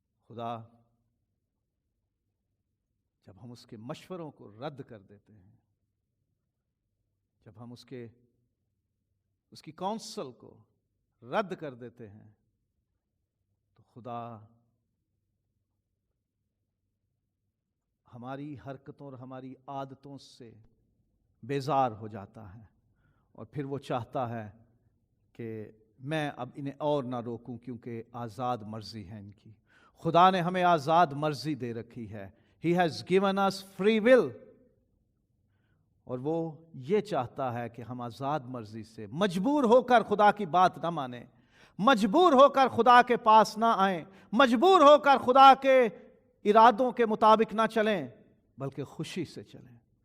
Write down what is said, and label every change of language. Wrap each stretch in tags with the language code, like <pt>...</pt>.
<ur>خدا جب ہم اس کے مشوروں کو رد کر دیتے ہیں، جب ہم اس کی کونسل کو رد کر دیتے ہیں، تو خدا ہماری حرکتوں اور ہماری عادتوں سے بیزار ہو جاتا ہے، اور پھر وہ چاہتا ہے کہ میں اب انہیں اور نہ روکوں، کیونکہ آزاد مرضی ہے ان کی. خدا نے ہمیں آزاد مرضی دے رکھی ہے.</ur> <en>He has given us free will.</en> <ur>اور وہ یہ چاہتا ہے کہ ہم آزاد مرضی سے، مجبور ہو کر خدا کی بات نہ مانیں، مجبور ہو کر خدا کے پاس نہ آئیں، مجبور ہو کر خدا کے ارادوں کے مطابق نہ چلیں، بلکہ خوشی سے چلیں.</ur>